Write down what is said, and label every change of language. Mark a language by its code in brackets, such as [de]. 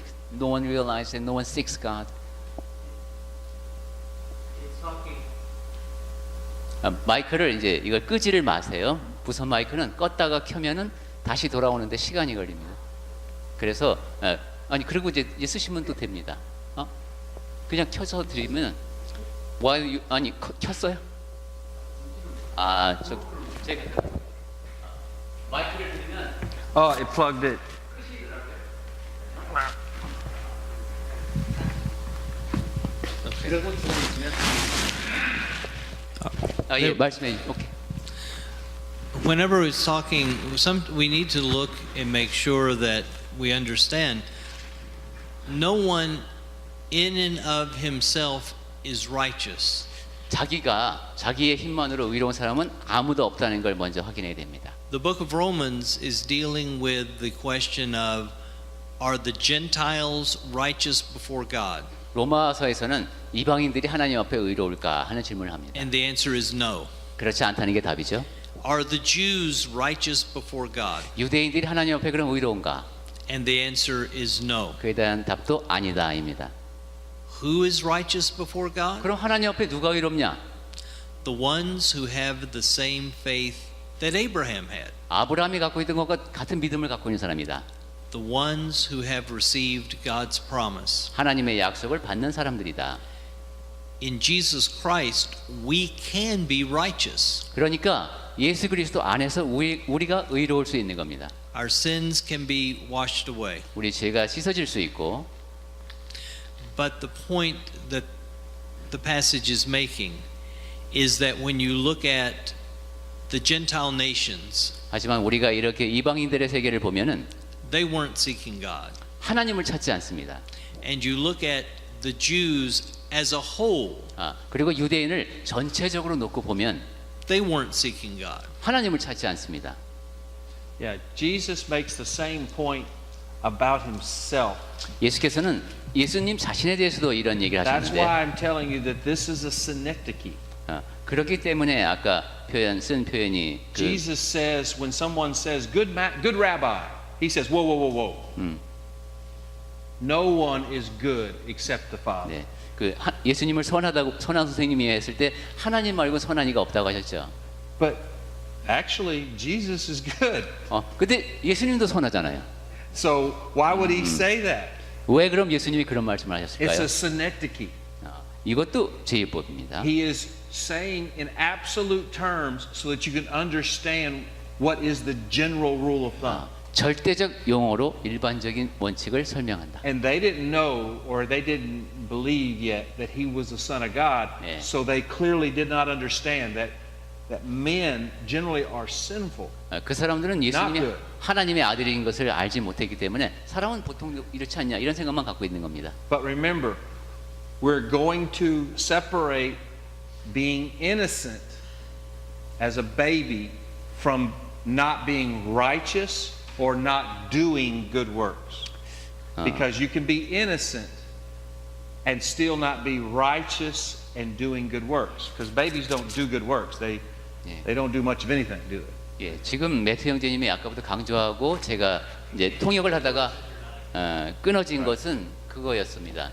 [en] No one realizes and no one seeks God. [ko] 마이크를 이제 이걸 끄지를 마세요. 무선 마이크는 껐다가 켜면은 다시 돌아오는데 시간이 걸립니다. 그래서 아니 그리고 이제 쓰시면 또 됩니다. 그냥 켜서 드리면 아니 켰어요? 저 제가 마이크를 드리면 [en] Oh, it plugged it. [ko] 그러고 있으면 예 말씀해 주세요. 오케이. [en] Whenever it's talking, we need to look and make sure that we understand no one in and of himself is righteous. [ko] 자기의 힘만으로 의로운 사람은 아무도 없다는 걸 먼저 확인해야 됩니다. [en] The book of Romans is dealing with the question of are the Gentiles righteous before God? [ko] 로마서에서는 이방인들이 하나님 앞에 의로울까 하는 질문을 합니다. [en] And the answer is no. [ko] 그렇지 않다는 게 답이죠. [en] Are the Jews righteous before God? [ko] 유대인들이 하나님 앞에 그럼 의로운가? [en] And the answer is no. [ko] 그에 대한 답도 아니다입니다. [en] Who is righteous before God? [ko] 그럼 하나님 앞에 누가 의롭냐? [en] The ones who have the same faith that Abraham had. [ko] 아브라함이 갖고 있던 것과 같은 믿음을 갖고 있는 사람이다. [en] The ones who have received God's promise. [ko] 하나님의 약속을 받는 사람들이다. [en] In Jesus Christ, we can be righteous. [ko] 그러니까 예수 그리스도 안에서 우리가 의로울 수 있는 겁니다. [en] Our sins can be washed away. [ko] 우리 죄가 씻어질 수 있고. [en] But the point that the passage is making is that when you look at the Gentile nations, [ko] 하지만 우리가 이렇게 이방인들의 세계를 보면은 [en] they weren't seeking God. [ko] 하나님을 찾지 않습니다. [en] And you look at the Jews as a whole, [ko] 그리고 유대인을 전체적으로 놓고 보면 [en] they weren't seeking God. [ko] 하나님을 찾지 않습니다. [en] Yeah, Jesus makes the same point about himself. [ko] 예수께서는 예수님 자신에 대해서도 이런 얘기를 [en] That's [ko] 하시는데 [en] why I'm telling you that this is a synecdoche. [ko] 그렇기 때문에 아까 쓴 표현이 [en] Jesus says when someone says good rabbi, he says whoa whoa whoa whoa. No one is good except the Father. [ko] 네, 예수님을 선한 선생님이 했을 때 하나님 말고 선한 이가 없다고 하셨죠. [en] But actually Jesus is good. [ko] 근데 예수님도 선하잖아요. [en] So why would he say that? [ko] 왜 그럼 예수님이 그런 말씀을 [en] It's a [ko] 하셨을까요? [en] synecdoche. [ko] 이것도 제의법입니다. [en] He is saying in absolute terms so that you can understand what is the general rule of thumb. [ko] 절대적 용어로 일반적인 원칙을 설명한다. [en] And they didn't know or they didn't believe yet that he was the Son of God, [ko] 네. [en] so they clearly did not understand that men generally are sinful. [ko] 그 사람들은 예수님이 [en] good. [ko] 하나님의 아들인 것을 알지 못했기 때문에 사람은 보통 이렇지 않냐 이런 생각만 갖고 있는 겁니다. [en] But remember, we're going to separate being innocent as a baby from not being righteous or not doing good works. Because you can be innocent and still not be righteous and doing good works. Because babies don't do good works. They don't do much of anything, do they? [ko] 예, 지금 매트 형제님이 아까부터 강조하고 제가 이제 통역을 하다가 끊어진 것은 그거였습니다.